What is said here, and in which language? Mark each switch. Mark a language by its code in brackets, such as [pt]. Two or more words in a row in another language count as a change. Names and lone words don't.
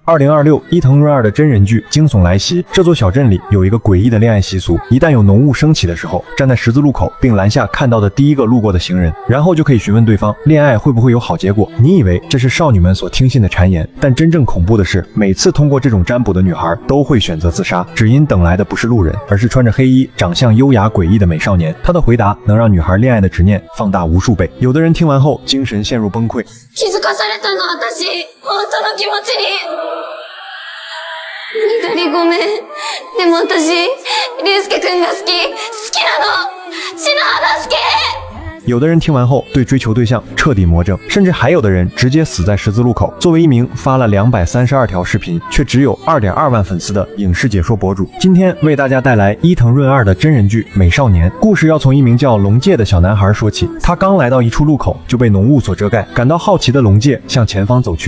[zh] 2026 伊藤润二的真人剧《惊悚来袭》，这座小镇里有一个诡异的恋爱习俗，一旦有浓雾升起的时候，站在十字路口并拦下看到的第一个路过的行人，然后就可以询问对方恋爱会不会有好结果。你以为这是少女们所听信的谗言，但真正恐怖的是，每次通过这种占卜的女孩都会选择自杀，只因等来的不是路人，而是穿着黑衣、长相优雅诡异的美少年。他的回答能让女孩恋爱的执念放大无数倍。有的人听完后精神陷入崩溃。 [ja] 気づかされたの私、本当の気持ちに。緑ごめん。でも私、竜介くんが好きなの。篠原助。 [zh] 有的人听完后对追求对象彻底魔怔，甚至还有的人直接死在十字路口。作为一名发了232条视频却只有2.2万粉丝的影视解说博主，今天为大家带来伊藤润二的真人剧《美少年》。故事要从一名叫龙介的小男孩说起。他刚来到一处路口就被浓雾所遮盖，感到好奇的龙介向前方走去。